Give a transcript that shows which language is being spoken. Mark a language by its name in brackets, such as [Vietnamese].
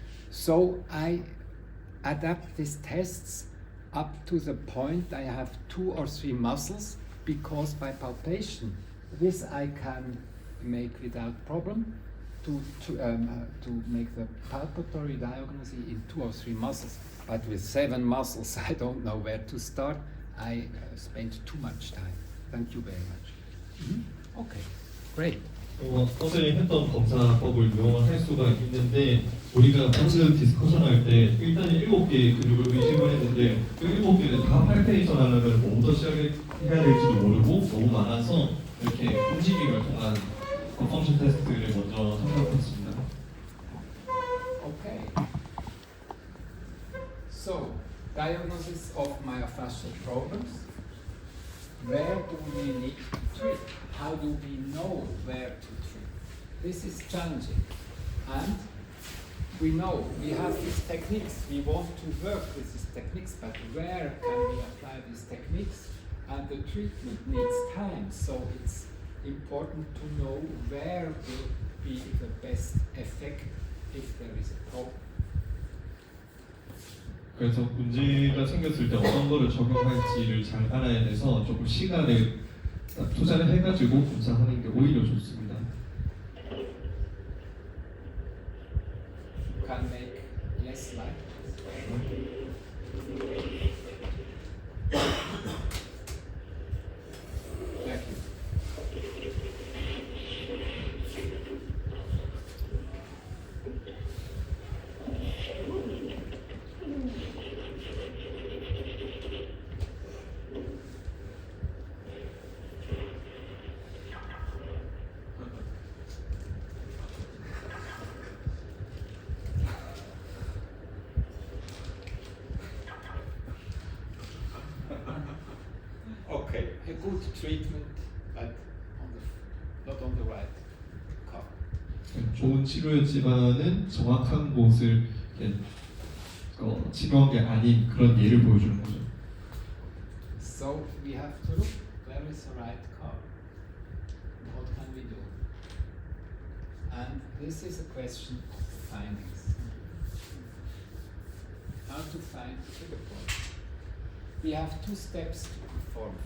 [English] So I adapt these tests up to the point I have 2 or 3 muscles, because by palpation, this I can make without problem to make the palpatory diagnosis in 2 or 3 muscles. But with 7 muscles, I don't know where to start. I spent too much time. Thank you very much. Okay, great. [Korean] 어제 했던 검사법을 이용을 할 수가 있는데 우리가 방금 디스커션 할 때 일단 7개의 근육을 의심을 했는데 그 7개를 다 팔페이션 하려면 뭐부터 시작해야 될지도 모르고 너무 많아서 이렇게 움직임을 통한 펑션 테스트를 먼저 생각했습니다. [English] Okay. So, diagnosis of myofascial problems. Where do we need to treat? How do we know where to treat? This is challenging. And we know we have these techniques, we want to work with these techniques, but where can we apply these techniques? And the treatment needs time, so it's important to know where will be the best effect if there is a problem. [Korean] 그래서 문제가 생겼을 때 어떤 거를 적용할지를 잘 알아야 돼서 조금 시간을 투자를 해가지고 검사하는 게 오히려 좋습니다. [English] You can make less light. Thank you. Okay, a good treatment, but not on the right cup. [Korean] 좋은 치료였지만은 정확한 곳을 이렇게, 치료한 게 아닌 그런 예를 보여주는 거죠. [English] So we have to look where is the right cup. What can we do? And this is a question of findings. How to find trigger points. We have 2 steps to perform.